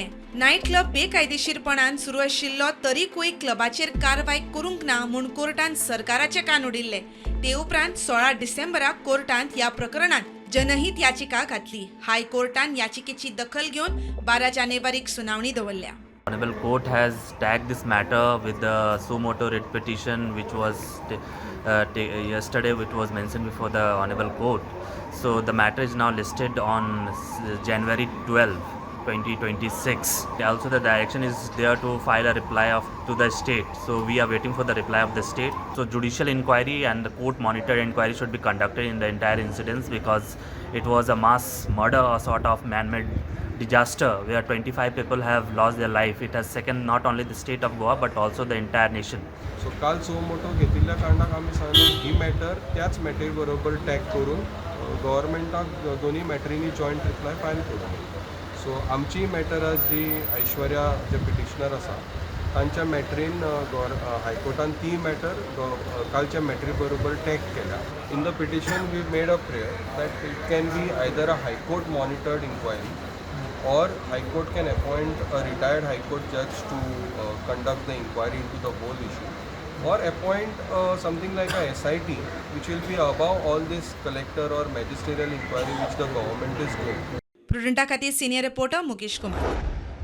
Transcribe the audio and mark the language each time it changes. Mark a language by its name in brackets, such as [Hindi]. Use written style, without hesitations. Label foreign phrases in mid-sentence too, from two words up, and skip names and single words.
[Konkani] नायट क्लब बेकायदेशीरपणान सुरू आशिल्लो तरीकूय क्लबाचेर कारवाय करूंक ना म्हूण कोर्टान सरकाराचे कान उडिल्ले. ते उपरांत 16 डिसेंबराक कोर्टांत ह्या प्रकरणात जनहीत याचिका घातली. हायकोर्टान याचिकेची दखल घेवन 12 जानेवारीक सुनावणी दवरल्या. [English] Honorable Court has tagged this matter with the suo motu writ petition which was yesterday, which was mentioned before the Honorable Court. So the matter is now listed on January 12, 2026. Also the direction is there to file a reply to the state. So we are waiting for the reply of the state. So judicial inquiry and the court monitored inquiry should be conducted in the entire incidents, because it was a mass murder, a sort of man-made disaster where 25 people have lost their life. It has second not only the state of Goa but also the entire nation. [Konkani] सो काल [Latin] suo motu [Konkani] घेतिल्ल्या कारणाक आमी सांगलो ही मॅटर त्याच मॅटरी बरोबर टॅग करून गव्हर्मेंटाक दोनी मॅटरींनी [English] joint reply file [Konkani] करून. सो आमची मॅटर आज जी ऐश्वर्या जे पिटिशनर आसा तांच्या मॅटरीन हायकोर्टान ती मॅटर कालच्या मॅटरी बरोबर टॅग केल्या. [English] in the petition we made a prayer that it can be either a High Court monitored inquiry or High Court can appoint a retired High Court judge to conduct the inquiry into the whole issue, or appoint something like a SIT which will be above all this collector or magisterial inquiry which the government is doing. [Konkani] प्रुडंटा खातीर सिनियर रिपोर्टर मुकेश कुमार.